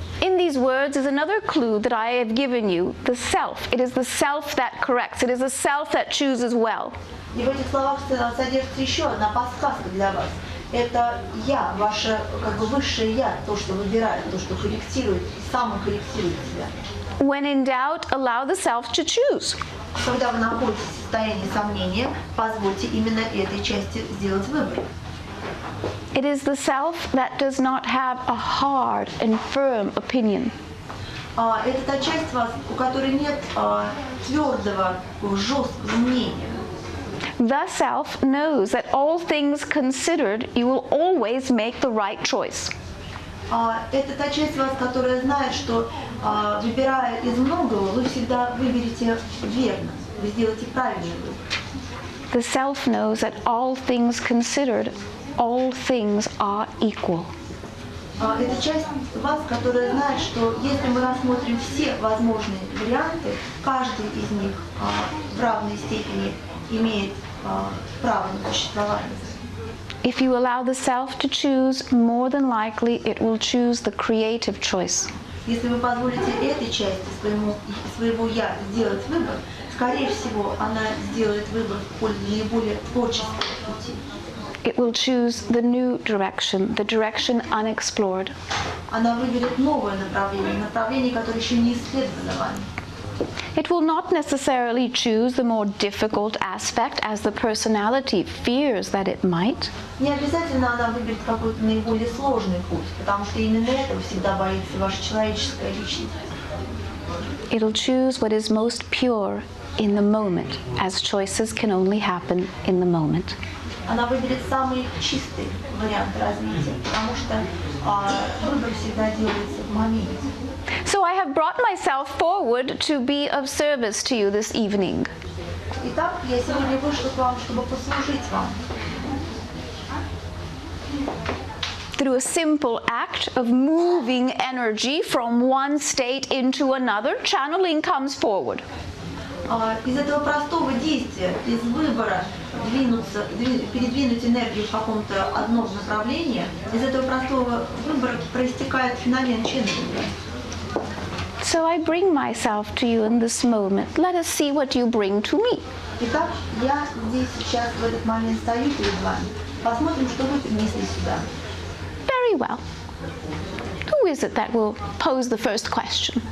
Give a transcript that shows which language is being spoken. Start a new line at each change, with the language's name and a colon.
English: In these words is another clue that I have given you, the self. It is the self that corrects. It is the self that chooses well.
Russian: И в этих словах содержится еще одна подсказка для вас. Это я, ваше как бы высшее я, то, что выбирает, то, что корректирует и самокорректирует себя.
English: When in doubt, allow the self to choose.
Russian: Когда вы находитесь в состоянии сомнения, позвольте именно этой части сделать выбор.
English: It is the self that does not have a hard and firm opinion.
Russian: Это та часть вас, у которой нет твердого, жесткого мнения.
English: The self knows that all things considered, you will always make the right choice.
Russian: Это та часть вас, которая знает, что выбирая из многого, вы всегда выберете верно, вы сделаете правильный выбор.
English: The self knows that all things considered, all things are equal.
Russian: Это часть вас, которая знает, что если мы рассмотрим все возможные варианты, каждый из них в равной степени имеет право на существование.
English: If you allow the self to choose, more than likely it will choose the creative choice.
Russian: Если вы позволите этой части своего «я» сделать выбор, скорее всего, она сделает выбор в пользу наиболее творческого пути.
English: It will choose the new direction, the direction unexplored.
Russian: Она выберет новое направление, направление, которое еще не исследовано вами.
English: It will not necessarily choose the more difficult aspect as the personality fears that it might.
Russian: Не обязательно она выберет какой-то наиболее сложный путь, потому что именно этого всегда боится ваша человеческая личность.
English: It'll choose what is most pure in the moment, as choices can only happen in the moment.
Russian: Она выберет самый чистый вариант развития, потому что выбор всегда делается в моменте.
English: So I have brought myself forward to be of service to you this evening.
Russian: Итак, я сегодня вышла к вам, чтобы послужить вам.
English: Through a simple act of moving energy from one state into another, channeling comes forward.
Russian: Из этого простого действия, из выбора передвинуть энергию в каком-то одном направлении, из этого простого выбора проистекает феномен Ченнелинга.
English: So I bring myself to you in this moment. Let us see what you bring to me.
Russian: Итак, я здесь сейчас в этот момент стою перед вами. Посмотрим, что вы принесли сюда.
English: Very well. Who is it that will pose the first question?